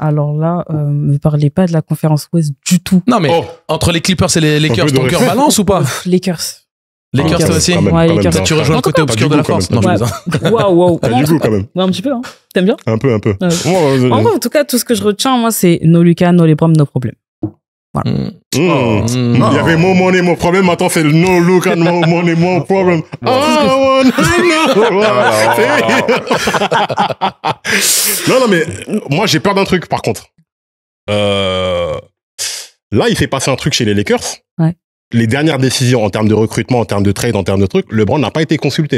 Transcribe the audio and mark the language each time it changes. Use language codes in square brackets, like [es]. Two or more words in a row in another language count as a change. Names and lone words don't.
[fr] Alors là, me parlez pas de la conférence Ouest du tout. Non, mais Oh. entre les Clippers et les Lakers, peu de ton cœur respect. balance ou pas? Lakers. Lakers, toi aussi? Quand même, Ouais, quand même, Lakers. t'as- Tu rejoins le côté En tout cas, obscur t'as de la du goût, force? quand Non, je même. plaisante. Waouh. T'as du goût, quand même. Ouais, un petit peu, hein. T'aimes bien? Un peu. Ouais. Ouais, En vrai, en tout cas, tout ce que je retiens, moi, c'est [en] no Lucas, no LeBron, [fr] no problème. Il y avait mon money, mon problème. Maintenant, c'est le [en] no look and no money, mon problem. [fr] Non, mais moi, j'ai peur d'un truc, par contre. Là, il s'est passé un truc chez les Lakers. Ouais. Les dernières décisions en termes de recrutement, en termes de trade, en termes de trucs, LeBron n'a pas été consulté.